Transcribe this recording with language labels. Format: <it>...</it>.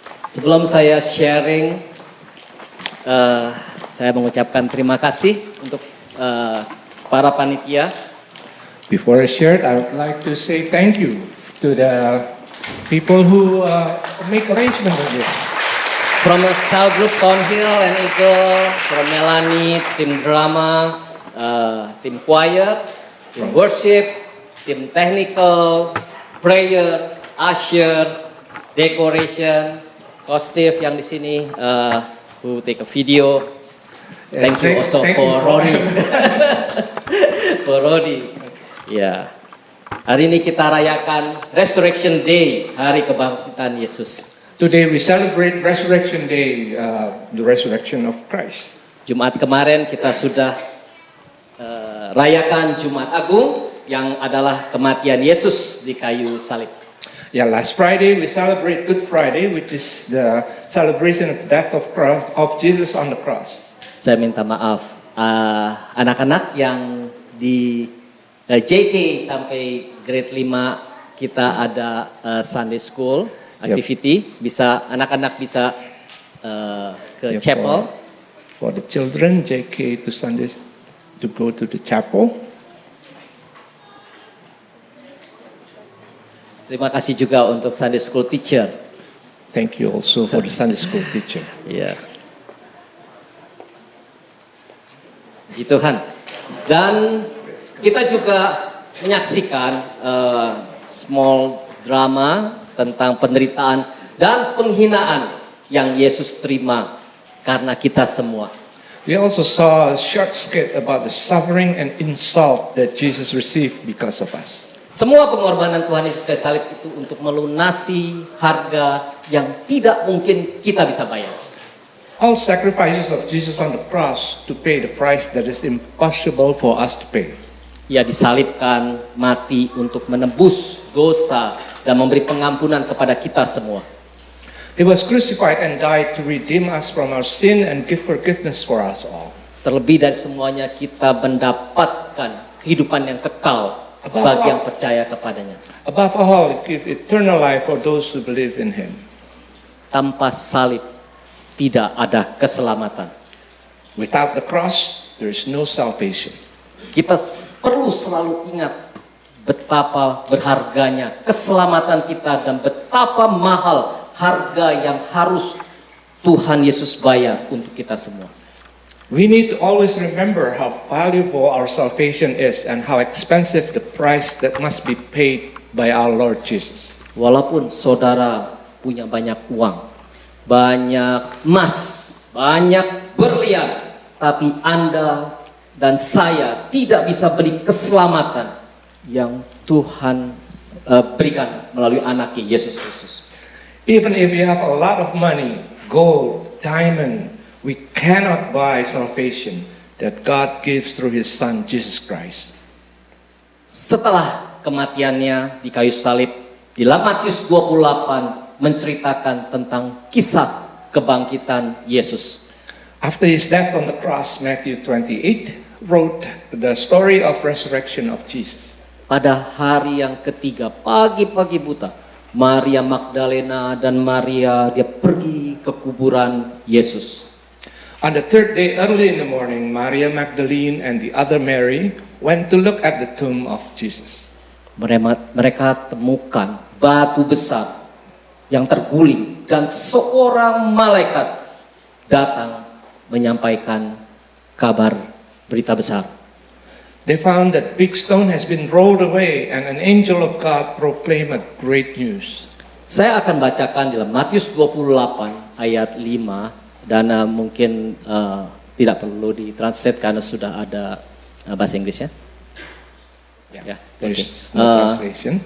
<id>Sebelum saya sharing, saya mengucapkan terima kasih untuk para panitia.</id> <en>Before I share it, I would like to say thank you to the people who make arrangement of this. From a cell group, Thornhill and Eagle, from Melanie, tim drama, tim choir, tim worship, tim technical, prayer, usher, decoration, Steve</en> <id>yang di sini</id> <en>who take a video. Thank you also for Rodi. For Rodi. Ya.</en> <id>Hari ini kita rayakan Resurrection Day, hari kebangkitan Yesus.</id> <en>Today we celebrate Resurrection Day, the resurrection of Christ.</en> <id>Jumat kemarin kita sudah rayakan Jumat Agung yang adalah kematian Yesus di kayu salib.</id> <en>Yeah, last Friday we celebrate Good Friday, which is the celebration of death of Jesus on the cross.</en> <id>Saya minta maaf, anak-anak yang di JK sampai grade 5 kita ada Sunday School activity, bisa anak-anak bisa ke chapel.</id> <en>For the children, JK to Sunday to go to the chapel.</en> <id>Terima kasih juga untuk Sunday School teacher.</id> <en>Thank you also for the Sunday School teacher.</en> <id>Ya. Puji Tuhan. Dan kita juga menyaksikan</id> <en>small drama</en> <id>tentang penderitaan dan penghinaan yang Yesus terima karena kita semua.</id> <en>We also saw a short skit about the suffering and insult that Jesus received because of us.</en> <id>Semua pengorbanan Tuhan Yesus kayu salib itu untuk melunasi harga yang tidak mungkin kita bisa bayar.</id> <en>All sacrifices of Jesus on the cross to pay the price that is impossible for us to pay.</en> <id>Ia disalibkan, mati untuk menebus dosa dan memberi pengampunan kepada kita semua.</id> <en>He was crucified and died to redeem us from our sin and give forgiveness for us all.</en> <id>Terlebih dari semuanya kita mendapatkan kehidupan yang kekal bagi yang percaya kepadanya.</id> <en>Above all, it gives eternal life for those who believe in Him.</en> <id>Tanpa salib tidak ada keselamatan.</id> <en>Without the cross, there is no salvation.</en> <id>Kita perlu selalu ingat betapa berharganya keselamatan kita dan betapa mahal harga yang harus Tuhan Yesus bayar untuk kita semua.</id> <en>We need to always remember how valuable our salvation is and how expensive the price that must be paid by our Lord Jesus.</en> <id>Walaupun saudara punya banyak uang, banyak emas, banyak berlian, tapi Anda dan saya tidak bisa beli keselamatan yang Tuhan berikan melalui anaknya Yesus Kristus.</id> <en>Even if you have a lot of money, gold, diamond, we cannot buy salvation that God gives through His Son, Jesus Christ.</en> <id>Setelah kematiannya di kayu salib, di dalam Matius 28 menceritakan tentang kisah kebangkitan Yesus.</id> <en>After His death on the cross, Matthew 28 wrote the story of resurrection of Jesus.</en> <id>Pada hari yang ketiga, pagi-pagi buta, Maria Magdalena dan Maria dia pergi ke kuburan Yesus.</id> <en>On the third day, early in the morning, Maria Magdalene and the other Mary went to look at the tomb of Jesus.</en> <id>Mereka temukan batu besar yang terguling dan seorang malaikat datang menyampaikan kabar berita besar.</id> <en>They found that big stone has been rolled away and an angel of God proclaimed great news.</en> <id>Saya akan bacakan dalam Matius 28 ayat 5 dan mungkin tidak perlu ditranslate karena sudah ada bahasa Inggrisnya.</id> <en>Yeah, there's no translation.</en>